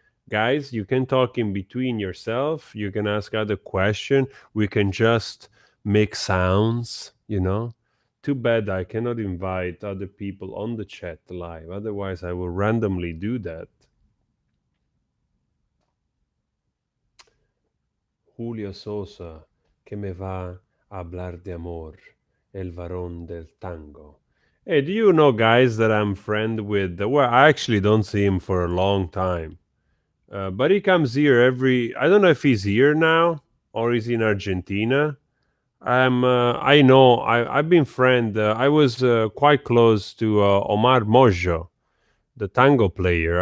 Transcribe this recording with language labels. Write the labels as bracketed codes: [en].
[en] Guys, you can talk in between yourself. You can ask other question. We can just make sounds, you know. Too bad I cannot invite other people on the chat live. Otherwise, I will randomly do that. [es] Julio Sosa, que me va a hablar de amor, el varón del tango. [en] Hey, do you know, guys, that I'm friend with? Well, I actually don't see him for a long time. But he comes here I don't know if he's here now or he's in Argentina. I know, I've been friend. I was quite close to Omar Mojo, the tango player.